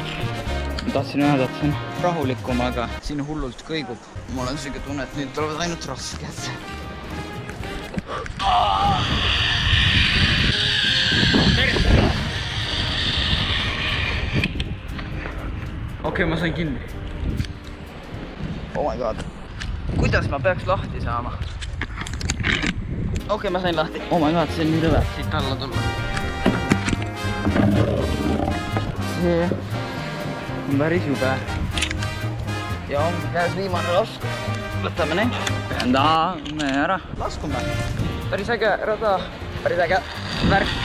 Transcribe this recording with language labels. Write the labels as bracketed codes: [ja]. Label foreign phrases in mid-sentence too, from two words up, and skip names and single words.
[et] Ma tahtsin öelda, et see on rahulikum, aga siin hullult kõigub. Mul on selline tunne, et nüüd tulevad ainult rasked. Okei, ma sain kinni. [en] Oh my god. [et] Kuidas ma peaks lahti saama? Okei, ma sain lahti. [en] Oh my god, [et] see on nii lõve. Siit alla tulla. See on päris jube. Ja on käes viimane lasku. Võtame neid. Peandame ära. Laskume. Päris äge rada. Päris äge värk.